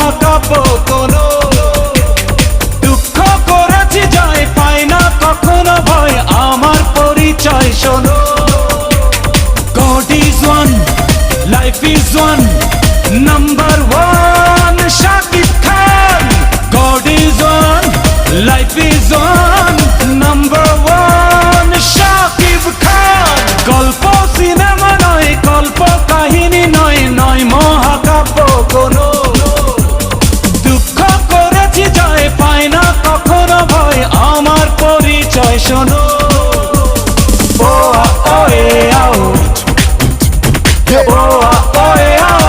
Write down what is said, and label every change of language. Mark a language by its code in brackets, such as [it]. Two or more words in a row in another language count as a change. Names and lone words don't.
[bn] হাঁকাবো কোনো। দুঃখ করেছি জয় পাই না কখনো ভয়, আমার পরিচয় শোনো। [en] God is one, life is one, number one Shakib Khan. God is one, life is one, number one Shakib Khan. [bn] গল্প সিনেমা নয়, গল্প কাহিনী নয়, নয় মহাকাব্য কোনো। দুঃখ করেছি জয় পাই না কখনো ভয়, আমার পরিচয় শোনো। Oh, oh, yeah, oh. Oh, oh, yeah.